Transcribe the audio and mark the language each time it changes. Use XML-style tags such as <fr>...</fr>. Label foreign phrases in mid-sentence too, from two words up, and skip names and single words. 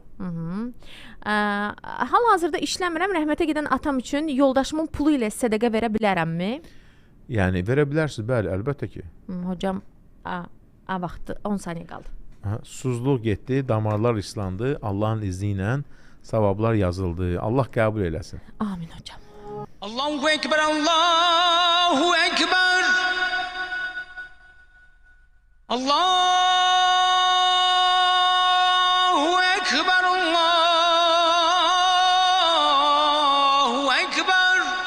<az>Hal-hazırda işləmirəm, rəhmətə gedən atam üçün yoldaşımın pulu ilə sədəqə verə bilərəmmi? Yəni verə bilərsiniz, bəli, əlbəttə ki. Hocam, vaxtı 10 saniyə qaldı. Susuzluq getdi, damarlar islandı, Allahın izni ilə savablar yazıldı. Allah qəbul eləsin. Amin hocam.</az> <ar>الله أكبر، الله أكبر. الله أكبر، الله أكبر.</ar>